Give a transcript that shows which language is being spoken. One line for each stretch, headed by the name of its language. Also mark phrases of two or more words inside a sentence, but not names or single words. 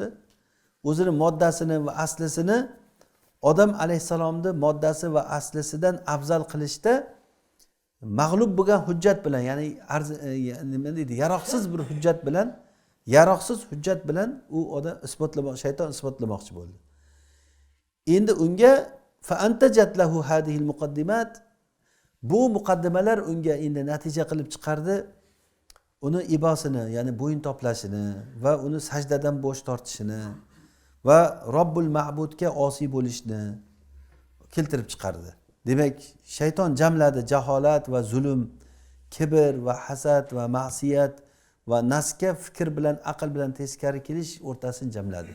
Uzbek: O'zining moddasini va aslisini Odam alayhisalomning moddasi va aslisidan afzal qilishda mag'lub bo'lgan hujjat bilan, ya'ni nima deydi, yaroqsiz hujjat bilan u odam shayton isbotlamoqchi bo'ldi. Endi unga
Arabic: فأنتجت له هذه المقدمات,
Uzbek: bu muqaddimalar unga endi natija qilib chiqardi uni ibosini, ya'ni bo'yin toplashini va uni sajdadan bosh tortishini va Robbul Ma'budga osiy bo'lishni keltirib chiqardi. Demak, shayton jamladi jaholat va zulm, kibr va hasad va ma'siyat va nafsga fikr bilan, aql bilan teskari kelish o'rtasini jamladi.